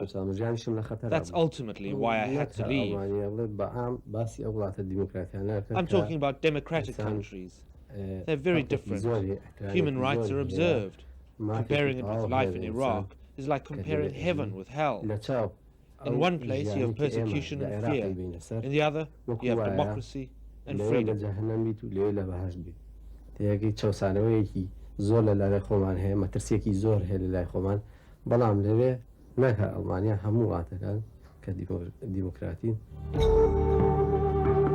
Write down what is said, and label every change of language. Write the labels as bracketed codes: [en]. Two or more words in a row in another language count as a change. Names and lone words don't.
[en] That's ultimately why I had to leave. I'm talking about democratic countries. They're very different. Human rights are observed. Comparing it with life in Iraq is like comparing heaven with hell. In one place you have persecution and fear. In the other, you have democracy and freedom. [ckb] زۆر لە لای خۆمان هەیە مەترسێکی زۆر هەیە لە لای خۆمان بەڵام لەوێ نەکە ئەڵمانیا هەموو واتەکان کە دیموکراتی